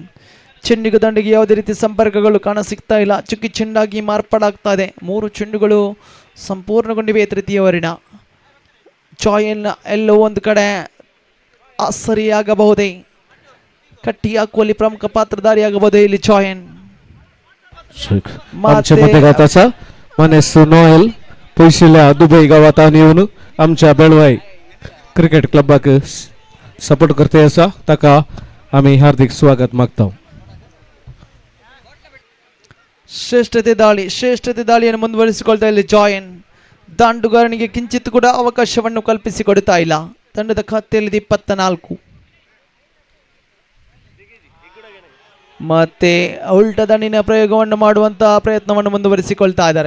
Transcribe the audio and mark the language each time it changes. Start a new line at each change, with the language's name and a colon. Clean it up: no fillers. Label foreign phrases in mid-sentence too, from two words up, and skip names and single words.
Kannada: ಚೆಂಡಿಗೆ ದಂಡಿಗೆ ಯಾವುದೇ ರೀತಿ ಸಂಪರ್ಕಗಳು ಕಾಣ ಸಿಗ್ತಾ ಇಲ್ಲ. ಚುಕ್ಕಿ ಚೆಂಡಾಗಿ ಮಾರ್ಪಾಡಾಗ್ತಾ ಇದೆ. 3 ಚೆಂಡುಗಳು ಸಂಪೂರ್ಣಗೊಂಡಿವೆ ತೃತೀಯ ಓವರಿನ. ಚಾಯನ್ ಎಲ್ಲೋ ಒಂದು ಕಡೆ ಸರಿಯಾಗಬಹುದೇ, ಕಟ್ಟಿ ಹಾಕುವಲ್ಲಿ ಪ್ರಮುಖ ಪಾತ್ರಧಾರಿಯಾಗಬಹುದೇ ಇಲ್ಲಿ ಚಾಯನ್.
Konkani: आमचे मतदाताचा मनेसू नोएल पयशिल्ल्या दुबई गावात आनी येवन आमच्या बेळवाई क्रिकेट क्लबाक सपोर्ट करते आसा ताका आमी हार्दिक स्वागत मागता.
Kannada: ಶ್ರೇಷ್ಠತೆ ದಾಳಿಯನ್ನು ಮುಂದುವರಿಸಿಕೊಳ್ತಾ ಇಲ್ಲಿ ಜಾಯನ್. ದಾಂಡುಗಾರನಿಗೆ ಕಿಂಚಿತ್ ಕೂಡ ಅವಕಾಶವನ್ನು ಕಲ್ಪಿಸಿಕೊಡ್ತಾ ಇಲ್ಲ. ತಂಡದ ಖಾತೆಯಲ್ಲಿ 24. ಮತ್ತೆ ಉಲ್ಟ ದಂಡಿನ ಪ್ರಯೋಗವನ್ನು ಮಾಡುವಂತಹ ಪ್ರಯತ್ನವನ್ನು ಮುಂದುವರಿಸಿಕೊಳ್ತಾ ಇದ್ದಾರೆ.